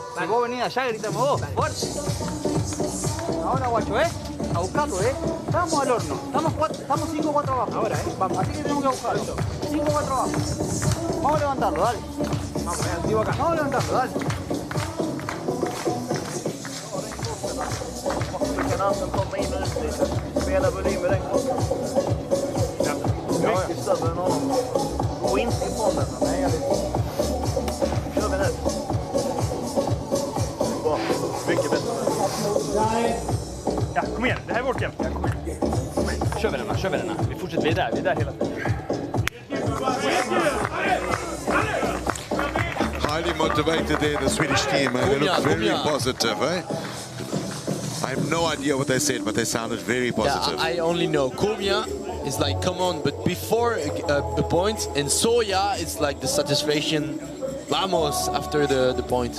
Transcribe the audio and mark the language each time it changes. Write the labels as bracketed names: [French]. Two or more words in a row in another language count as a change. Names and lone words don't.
[Spanish] Si vos venís allá, gritamos vos. Fuerte. Ahora, guacho, a buscarlo, Estamos al horno. Estamos 5-4 abajo. Ahora, Vamos, así que tenemos que buscarlo. 5-4 abajo. Vamos a levantarlo, dale. Vamos, activo acá. Vamos a levantarlo, dale. [Swedish] Spela volym med den klockan. Mycket större än honom. Gå inte ifrån den. Nej, jag vet. Kör vi nu. Bra. Mycket bättre. Ja, kom igen. Det här är vårt game. Ja, kom igen. Kör vi denna. Vi fortsätter. Vi är där hela tiden. [English] Highly motivated there, the Swedish team. They look very positive, I have no idea what they said, but they sounded very positive. Yeah, I only know Kumia is like, come on, but before a point, and Soya is like the satisfaction vamos after the point.